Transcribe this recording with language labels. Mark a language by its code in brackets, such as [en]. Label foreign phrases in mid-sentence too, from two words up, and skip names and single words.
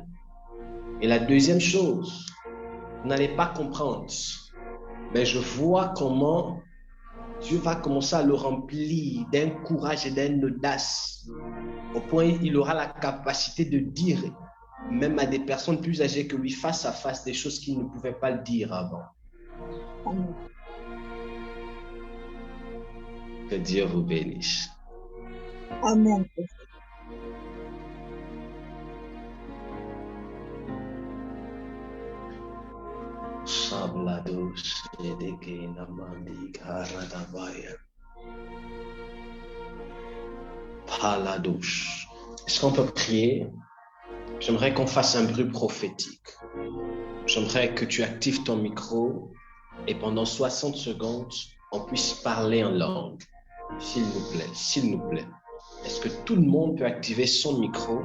[fr] Et la deuxième chose, vous n'allez pas comprendre, mais je vois comment Dieu va commencer à le remplir d'un courage et d'une audace, au point où il aura la capacité de dire, même à des personnes plus âgées que lui, face à face, des choses qu'il ne pouvait pas le dire avant. Amen. Que Dieu vous bénisse. Amen. Sablados edekena mandi karadabaya. Palados. Est-ce qu'on peut prier? J'aimerais qu'on fasse un bruit prophétique. J'aimerais que tu actives ton micro et pendant 60 secondes, on puisse parler en langue. S'il nous plaît, s'il nous plaît. Est-ce que tout le monde peut activer son micro?